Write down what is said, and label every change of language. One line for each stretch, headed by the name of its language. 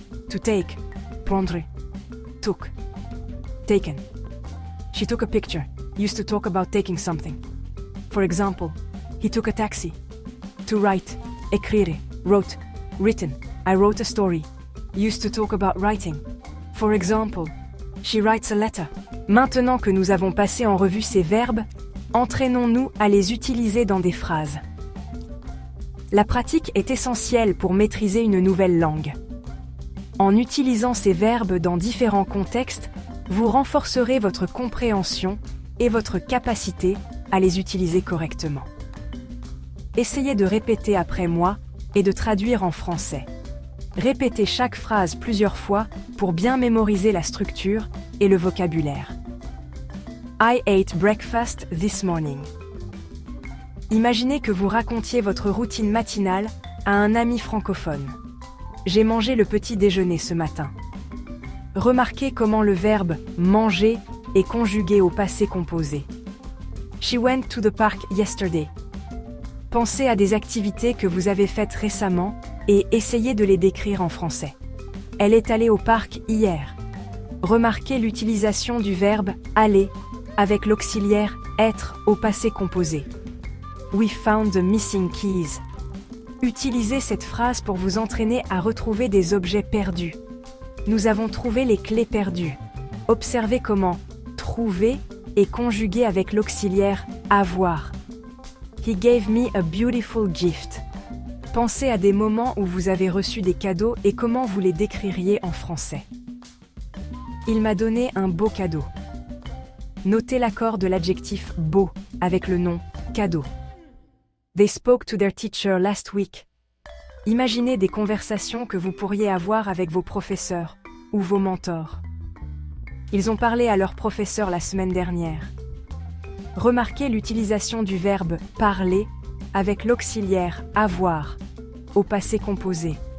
English: To take. Prendre. Took. Taken. She took a picture. Used to talk about taking something. For example, he took a taxi. To write. Écrire. Wrote. Written. I wrote a story. Used to talk about writing. For example, she writes a letter.
French: Maintenant que nous avons passé en revue ces verbes, entraînons-nous à les utiliser dans des phrases. La pratique est essentielle pour maîtriser une nouvelle langue. En utilisant ces verbes dans différents contextes, vous renforcerez votre compréhension et votre capacité à les utiliser correctement. Essayez de répéter après moi et de traduire en français. Répétez chaque phrase plusieurs fois pour bien mémoriser la structure et le vocabulaire.
English: I ate breakfast this morning.
French: Imaginez que vous racontiez votre routine matinale à un ami francophone. J'ai mangé le petit déjeuner ce matin. Remarquez comment le verbe « manger » est conjugué au passé composé.
English: She went to the park yesterday.
French: Pensez à des activités que vous avez faites récemment et essayez de les décrire en français. Elle est allée au parc hier. Remarquez l'utilisation du verbe « aller » avec l'auxiliaire « être » au passé composé.
English: We found the missing keys.
French: Utilisez cette phrase pour vous entraîner à retrouver des objets perdus. Nous avons trouvé les clés perdues. Observez comment « trouver » est conjugué avec l'auxiliaire « avoir ».
English: He gave me a beautiful gift.
French: Pensez à des moments où vous avez reçu des cadeaux et comment vous les décririez en français. Il m'a donné un beau cadeau. Notez l'accord de l'adjectif « beau » avec le nom « cadeau ».
English: They spoke to their teacher last week.
French: Imaginez des conversations que vous pourriez avoir avec vos professeurs ou vos mentors. Ils ont parlé à leur professeur la semaine dernière. Remarquez l'utilisation du verbe « parler » avec l'auxiliaire « avoir » au passé composé.